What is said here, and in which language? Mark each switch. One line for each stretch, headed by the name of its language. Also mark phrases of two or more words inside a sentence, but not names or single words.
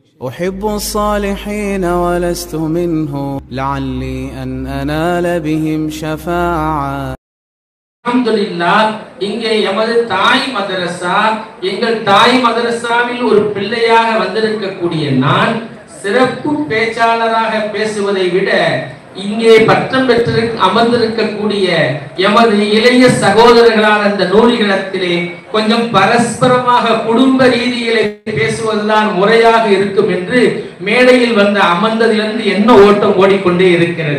Arabic: أحب الصالحين ولست منه لعلي أن أنال بهم شفاعة.
Tamil: அல்ஹம்துலில்லாஹ். இங்கே எமது தாய் மதரசா, எங்கள் தாய் மதரசாவில் ஒரு பிள்ளையாக வந்திருக்கக்கூடிய நான் சிறப்பு பேச்சாளராக பேசுவதை விட இங்கே பட்டம் பெற்று அமர்ந்திருக்கக்கூடிய எமது இளைய சகோதரர்களான அந்த நூலிகளத்திலே கொஞ்சம் பரஸ்பரமாக குடும்ப ரீதியிலே பேசுவதுதான் முறையாக இருக்கும் என்று மேடையில் வந்த அமர்ந்ததிலிருந்து என்ன ஓட்டம் ஓடிக்கொண்டே இருக்கிறது.